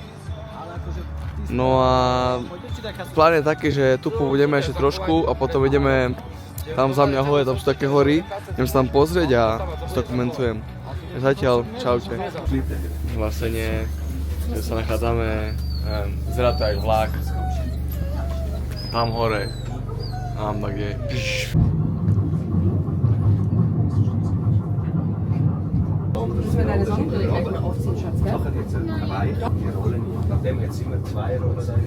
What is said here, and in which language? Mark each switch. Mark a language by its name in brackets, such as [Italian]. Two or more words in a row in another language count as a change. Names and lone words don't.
[Slovak] No a plán je taký, že tu pobudeme ešte trošku a potom ideme tam za mňa hore, tam sú také hory, idem sa tam pozrieť a zdokumentujem. Zatiaľ, čaute. Hlásenie, že sa nachádzame Zerá to jak vlak. Tam hore. Tam tak je. [German] Müssen wir deine Sonnenbrille gleich mal aufziehen, Schatz, gell? Machen jetzt eine Reihe, die Rollen. Nachdem jetzt immer 2 Rollen sein.